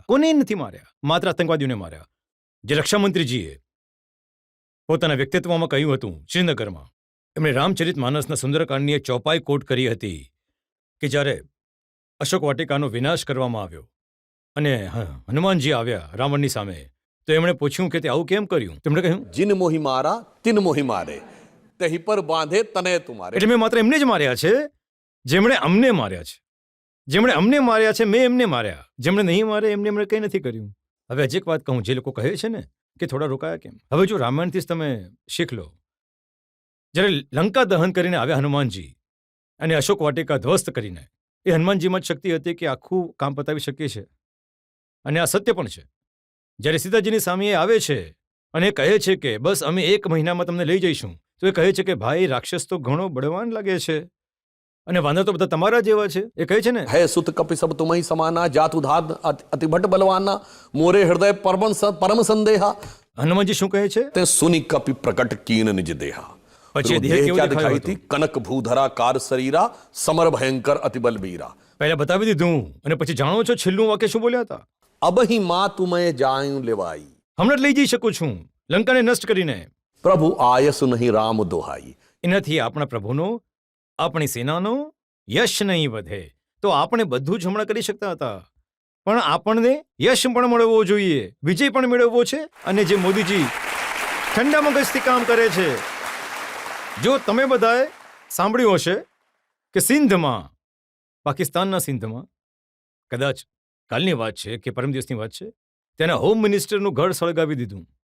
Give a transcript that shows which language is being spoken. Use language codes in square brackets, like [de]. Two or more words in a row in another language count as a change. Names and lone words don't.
[gu] કોને નથી માર્યા, માત્ર આતંકવાદીઓને માર્યા. જે રક્ષામંત્રીજીએ પોતાના વ્યક્તિત્વમાં કહ્યું હતું શ્રીનગરમાં, એમણે રામચરિત માનસના સુંદરકાંડની એક ચોપાઈ કોટ કરી હતી કે જ્યારે અશોક વાટિકાનો વિનાશ કરવામાં આવ્યો અને હનુમાનજી આવ્યા રાવણની સામે, તો એમણે પૂછ્યું કે તે આવું કેમ કર્યું? તેમણે કહ્યું, [awa] जिन मोहि मारा तिन मोहि मारे, तही पर बांधे तने तुम्हारे. [gu] એટલે મેં માત્ર એમને જ માર્યા છે જેમણે અમને માર્યા છે. જેમણે અમને માર્યા છે મેં એમને માર્યા. જેમણે નહીં મારે એમને એમણે કંઈ નથી કર્યું. હવે હજી એક વાત કહું, જે લોકો કહે છે ને કે થોડા રોકાયા કેમ, હવે જો રામાયણથી જ તમે શીખ લો. જ્યારે લંકા દહન કરીને આવ્યા હનુમાનજી અને અશોક વાટિકા ધ્વસ્ત કરીને, એ હનુમાનજીમાં જ શક્તિ હતી કે આખું કામ પતાવી શકીએ છે. અને આ સત્ય પણ છે. જ્યારે સીતાજીની સામે એ આવે છે અને કહે છે કે બસ અમે 1 મહિનામાં તમને લઈ જઈશું, તો એ કહે છે કે ભાઈ રાક્ષસ તો ઘણો બળવાન લાગે છે અને વાંદા તો બધા તમારા જેવા છે. એ કહે છે ને, [awa] है सुत कपि सब तुम्हि समाना, जात उधार अति भट बलवाना, मोरे हृदय परम संदेहा. [gu] હનુમાનજી શું કહે છે? [awa] ते सुनि कपि प्रकट कीन निज देहा. [gu] પછી દેહ કેવો क्या દેખાયો दिखाई હતો? थी? [awa] कनक भूधरा कार शरीरा, समर भयंकर अति बलबीरा. [gu] પહેલા બતાવી દીધું અને પછી જાણો છો છેલ્લું વાક્ય શું બોલ્યા હતા? [awa] अब ही माँ तुम्हें जायूं लेवाई, [gu] હમણાં જ લઈ જઈ શકું છું લંકાને નષ્ટ કરીને. [awa] प्रभु आयस नहीं राम दोहाई. [gu] એનાથી આપણા પ્રભુનો, આપણી સેનાનો યશ નહીં વધે. તો આપણે બધું જ હમણાં કરી શકતા હતા, પણ આપણને યશ પણ મેળવવો જોઈએ, વિજય પણ મેળવવો છે. અને જે મોદીજી ઠંડા મગજથી કામ કરે છે, જો તમે બધાએ સાંભળ્યું હશે કે સિંધમાં, પાકિસ્તાનના સિંધમાં, કદાચ કાલની વાત છે કે પરમ દિવસની વાત છે, ત્યાંના [en] home ministernu [gu] ઘર સળગાવી દીધું.